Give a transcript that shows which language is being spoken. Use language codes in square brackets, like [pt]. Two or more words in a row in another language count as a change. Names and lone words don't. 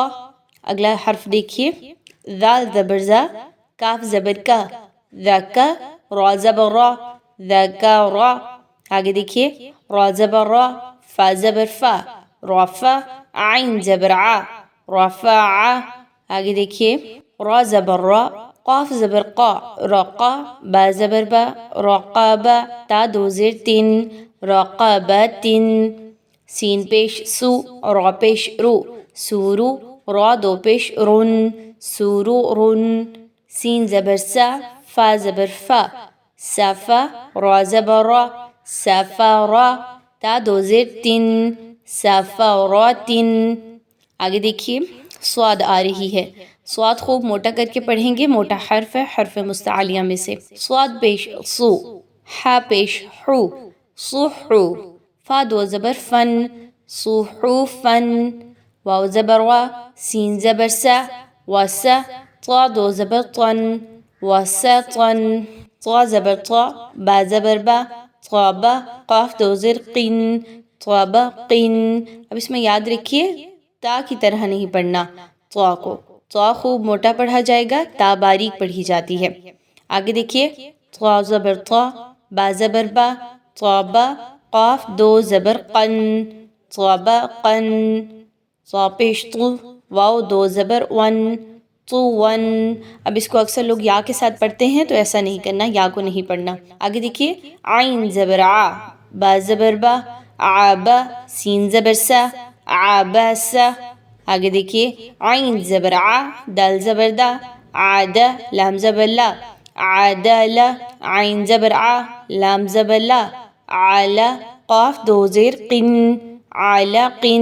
[ur] اگلا حرف دیکھیے ذال زبر زا، کاف زبر کا، ذکا، را زبر را، ذکارا۔ آگے دیکھیے را زبر را، فا زبر فا، رفع، عین زبر ع، رفع۔ آگے دیکھیے را زبر را، قاف زبر قا، رقا، با زبر با، رقابا، تا دو زیر تن، رقابتن۔ سین پیش سو، را پیش رو، سورو، را دو پیش رن، سورورن۔ سین زبر سا، فا زبر فا، صفا، را زبر را، صفارا، تا دو زیر تن، صفاراتن۔ آگے دیکھیے صاد آ رہی ہے، صاد خوب موٹا کر کے پڑھیں گے، موٹا حرف ہے حرف مستعلیہ میں سے۔ صاد پیش صو، حا پیش حو، صحو، فا دو زبر فن، صحوفن، واو زبر وا، سین زبر سا، وسا، طا دو زبر طن، وسطن، طا زبر طا، با زبر با، طابا، قاف دو زر قن، طابقن۔ اب اس میں یاد رکھیے تا کی طرح نہیں پڑھنا، طا کو، طا خوب موٹا پڑھا جائے گا، تا باریک پڑھی جاتی ہے۔ آگے دیکھیے طا زبر طا، با زبر با، طابا، قاف دو زبر قن، طبقن، صا پیش طو، واو دو زبر ون، طون۔ اب اس کو اکثر لوگ یا کے ساتھ پڑھتے ہیں تو ایسا نہیں کرنا، یا کو نہیں پڑھنا۔ آگے دیکھیے عین زبر ع، با زبر با، عابا، سین زبر سا، عاباسا۔ آگے دیکھیے عین زبر ع، دال زبر دا، عادہ، لام زبر لا، عادلا، عین زبر ع، لام زبر لا، عالا، قاف دو زیر قن، عالقن۔